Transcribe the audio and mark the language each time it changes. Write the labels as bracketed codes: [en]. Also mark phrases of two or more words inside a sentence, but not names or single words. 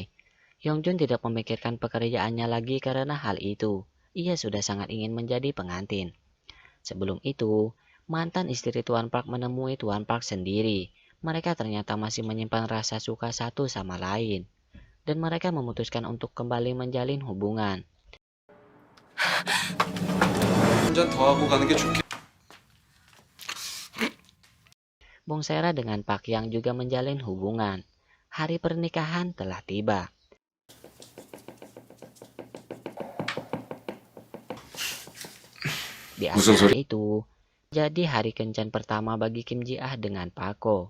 [id] Yongjun tidak memikirkan pekerjaannya lagi karena hal itu. Ia sudah sangat ingin menjadi pengantin. Sebelum itu, mantan istri Tuan Park menemui Tuan Park sendiri. Mereka ternyata masih menyimpan rasa suka satu sama lain. Dan mereka memutuskan untuk kembali menjalin hubungan. [ko] 한잔 더 하고 가는 게 좋겠. [id] Bong Sera dengan Pak Yang juga menjalin hubungan. hari pernikahan telah tiba. Di akhir itu, jadi hari kencan pertama bagi Kim Ji Ah dengan Pak Ko.